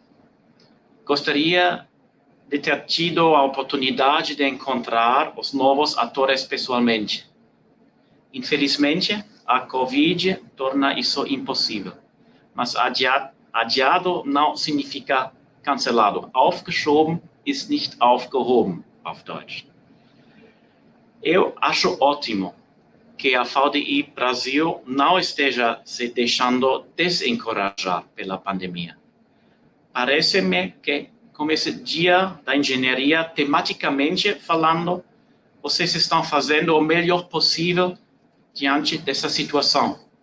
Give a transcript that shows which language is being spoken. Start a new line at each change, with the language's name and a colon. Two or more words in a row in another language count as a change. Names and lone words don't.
Portuguese: Gostaria de ter tido a oportunidade de encontrar os novos atores pessoalmente. Infelizmente, a Covid torna isso impossível. Mas adiado não significa cancelado.
German: Aufgeschoben ist nicht aufgehoben, auf Deutsch.
Portuguese: Eu acho ótimo que a VDI Brasil não esteja se deixando desencorajar pela pandemia. Parece-me que, com esse dia da engenharia, tematicamente falando, vocês estão fazendo o melhor possível diante dessa situação.